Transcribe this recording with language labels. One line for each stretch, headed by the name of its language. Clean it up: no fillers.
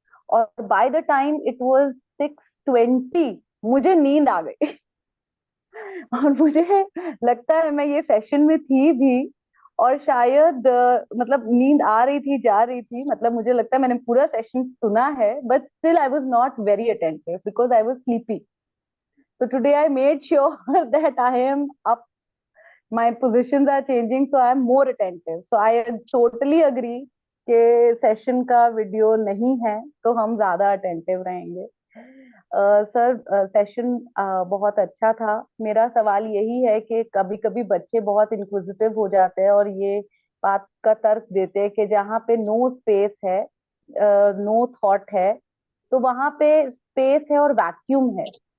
Hindi: और
English: by the time it was
Hindi: 6:20 मुझे नींद आ गई। और मुझे लगता है मैं ये सेशन में थी भी, और शायद मतलब नींद आ रही थी जा रही थी, मतलब मुझे लगता है मैंने पूरा सेशन सुना है,
English: But still I was not very attentive because I was sleepy. So today I made sure that I am up, my positions are changing, so I am more attentive. So I totally agree
Hindi: कि session का video नहीं है तो हम ज्यादा attentive रहेंगे। Sir session बहुत अच्छा था। मेरा सवाल यही है कि कभी कभी बच्चे बहुत इंक्विजिटिव हो जाते हैं और ये बात का तर्क देते हैं कि जहाँ पे नो स्पेस है, नो थॉट है, तो वहां पे स्पेस है और वैक्यूम है।